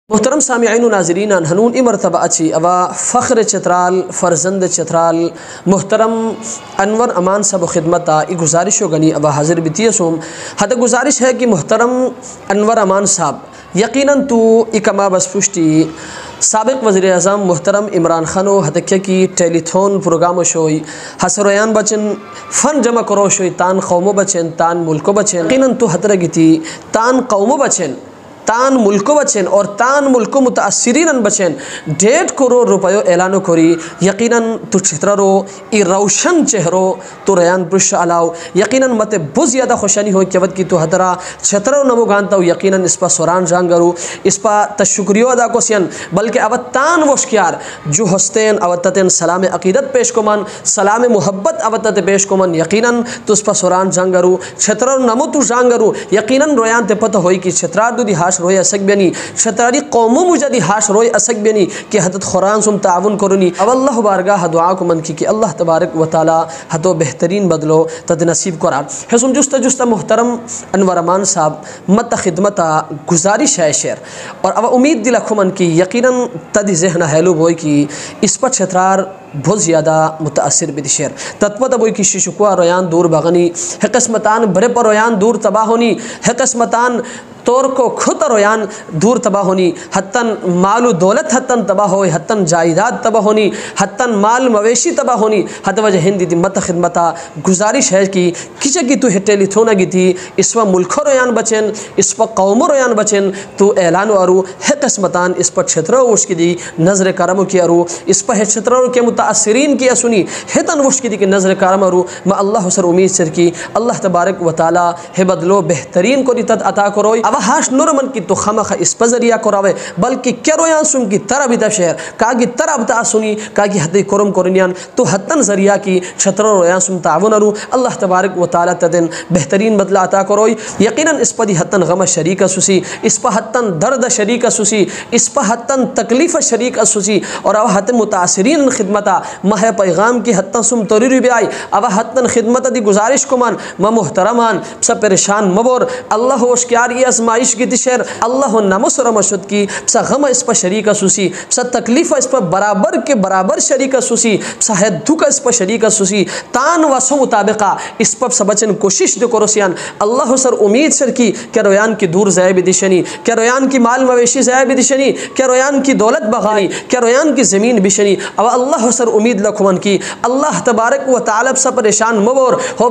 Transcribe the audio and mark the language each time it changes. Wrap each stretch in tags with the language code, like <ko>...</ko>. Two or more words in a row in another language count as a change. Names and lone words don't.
<khw>محترم سامعین و ناظرین ہنون ای مرتبہ اچھی اوا فخر چترال فرزند چترال محترم انور امان صاحب خدمت ای گزارش ہو گنی اوا حاضر بیتی سوم حد گزارش ہے کہ محترم انور امان صاحب یقیناً تو اکما بس پشتی سابق وزیر اعظم محترم عمران خانو حدکہ کی ٹیلی تھون پروگرام شوئی حسرویان بچن فن جمع کرو شوئی تان قومو بچن تان ملکو بچن یقیناً تو حدرگی تان قومو بچن تان ملکو بچن اور تان ملکو متاثرین بچن 1.5 کروڑ روپیو اعلانو کری یقیناً تو چھترارو ای روشن چہرو تو ریان پرش علاو یقیناً مت بہت زیادہ خوشانی ہوئی کہ وقت کی تو حدرہ چھترارو نمو گانتا ہو یقیناً اس پا سوران جانگرو اس پا تشکریو ادا کو سین بلکہ اوتان وشکیار جو ہستین اوتتین سلام عقیدت پیش کو من سلام محبت اوتت پیش کو من یقیناً تو اس پا سوران جانگرو چھترارو نمو تو جانگرو یقیناً رویان تے پتہ ہوئی کہ چھترار دو دی ہاش روی اسک بینی چھتراری قومو مجدی ہاش روی اسک بینی کہ حدت خوران سم تعاون کرنی او اللہ بارگاہ دعا کو من کی کہ</khw> <ar>اللہ تبارک و تعالی</ar> <khw>حدو بہترین بدلو تد نصیب کرا حسن جستا محترم انور امان صاحب مت خدمت گزارش ہے شیر اور اب امید دل کو من کی یقیناً تد ذہن ہیلو بوئی کی اس پر چھترار بہت زیادہ متاثر بھی شیر تطبت بوئی کی ششکوا رویان دور بغنی ہے قسمتان بھرے پر رویان دور تباہ ہونی ہے قسمتان طور کو خود رویان دور تباہ ہونی حتاً مال و دولت حتاً تباہ ہوئی حتاً جائیداد تباہ ہونی حتاً مال مویشی تباہ ہونی حد وجہ ہندی دی مت خدمتا گزارش ہے کہ کچھ کی تو ٹیلی تھونا گی تھی اس پر ملکو رویان بچن اس پر قومو رویان بچن تو اعلان ارو ہے قسمتان اس پر چھترو وش کی دی نظر کرم کی ارو اس پر ہے چھترو کے متاثرین کی سنی ہے تن وش کی دی کہ نظر کرم ارو ما اللہ سر امید سر کی</khw> <ar>اللہ تبارک و تعالی</ar> <khw>ہے بدلو بہترین کو دی تد عطا کروئی ہاش نورمن کی تو خمخ اس پر ذریعہ کراوے بلکہ کرویان سن کی طرح بھی شہر کاگی طرح بتا سنی کاگی حدی کرم کرنیان تو حتن ذریعہ کی چھتر رویان سن تعاون رو</khw> <ar>اللہ تبارک و تعالی</ar> <khw>تدن بہترین بدلہ عطا کروئی یقیناً اس پر دی حتن غم شریک سوسی اس پر حتن درد شریک سوسی اس پر حتن تکلیف شریک سوسی اور او حتن متاثرین خدمتا مہ پیغام کی حتن سم توری بھی آئی او حتن خدمت دی گزارش کو من محترمان سب پریشان مبور اللہ ہوشکیار یہ ازمائش کی تشیر اللہ نمس رمشد کی سا غم اس پر شریک سوسی سا تکلیف اس پر برابر کے برابر شریک سوسی سا دکھ اس پر شریک سوسی تان واسو مطابقہ اس پر سبچن کوشش دو کرسیان اللہ سر امید سر کی کہ رویان کی دور زیب دشنی کہ رویان کی مال مویشی زیب دشنی کہ رویان کی دولت بغانی کہ رویان کی زمین بشنی او اللہ سر امید لکھون کی</khw> <ar>اللہ تبارک و تعالی</ar> <khw>سا پریشان مبور ہو</khw>